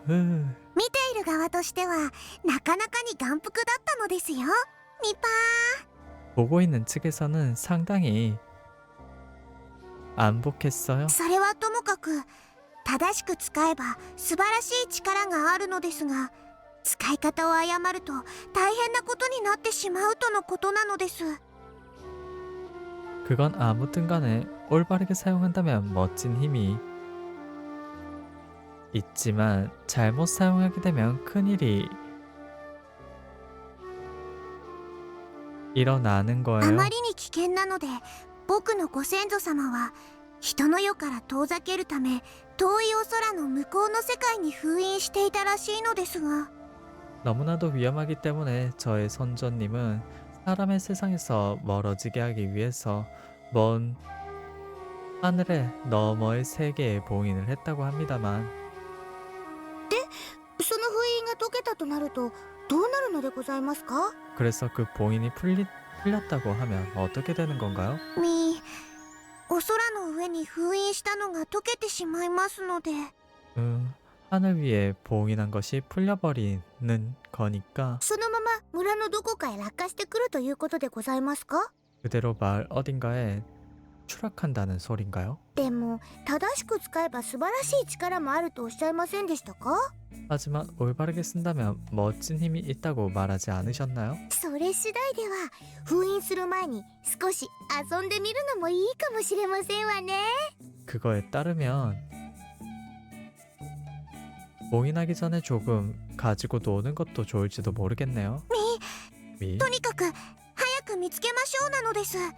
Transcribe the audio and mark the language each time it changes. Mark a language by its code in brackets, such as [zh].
[ja] 見ている側としてはなかなかに眼福だったのですよ。ニパ [ko] 보고 있는 측에서는 상당히 안복했어요. [ja] ーそれはともかく正しく使えば素晴らしい力があるのですが使い方を誤ると大変なことになってしまうとのことなのです。 [ko] 그건 아무튼 간에 올바르게 사용한다면 멋진 힘이 있지만 잘못 사용하게 되면 큰일이 일어나는 [ja] あ [ko] 거예요. [ja] まりに危険なので僕のご先祖様は人の世から遠ざけるため遠いお空の向こうの世界に封印していたらしいのですが [ko] 너무나도 위험하기 때문에 저의 선조님은 사람의 세상에서 멀어지게 하기 위해서 먼 하늘의 너머의 세계에 봉인을 했다고 합니다만 [ja] その封印が解けたとなるとどうなるのでございますか [ko] 그래서 그 봉인이 풀렸다고 하면 어떻게 되는 건가요? [ja] お空の上に封印したのが溶けてしまいますので。 [ko] 하늘 위에 봉인한 것이 풀려버리는 거니까 [ja] そのまま村のどこかへ落下してくるということでございますか？ [ko] 그대로 마을 어딘가에 추락한다는 소린가요? [ja] でも正しく使えば素晴らしい力もあるとおっしゃいませんでしたか？ [ko] 하지만 올바르게 쓴다면 멋진 힘이 있다고 말하지 않으셨나요? [ja] それ次第では封印する前に少し遊んでみるのもいいかもしれませんわね。 [ko] 그거에 따르면 봉인하기 전에 조금 가지고 노는 것도 좋을지도 모르겠네요. 미? [ja] とにかく早く見つけましょうなのです。